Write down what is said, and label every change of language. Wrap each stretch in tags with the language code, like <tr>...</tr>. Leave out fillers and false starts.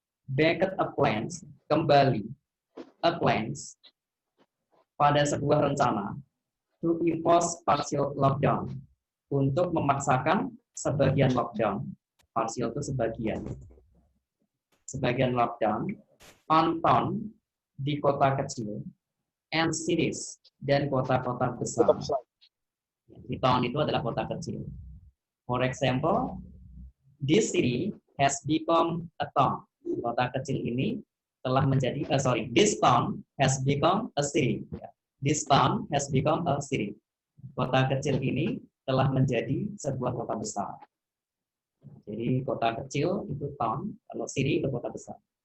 <en>Backed up plans,</en> <id>kembali</id> <en>a plans</en> <id>pada sebuah rencana</id> <en>to impose partial lockdown,</en> <id>untuk memaksakan sebagian lockdown. Partial itu sebagian lockdown</id> <en>on town,</en> <id>di kota kecil,</id> <en>and cities,</en> <id>dan kota-kota besar. Di town itu adalah kota kecil.</id> <en>For example, this city has become a town.</en> <id>Kota kecil ini telah menjadi,</id> <en>this town has become a city. This town has become a city.</en> <id>Kota kecil ini telah menjadi sebuah kota besar. Jadi kota kecil itu town, kalau city itu kota besar.</id>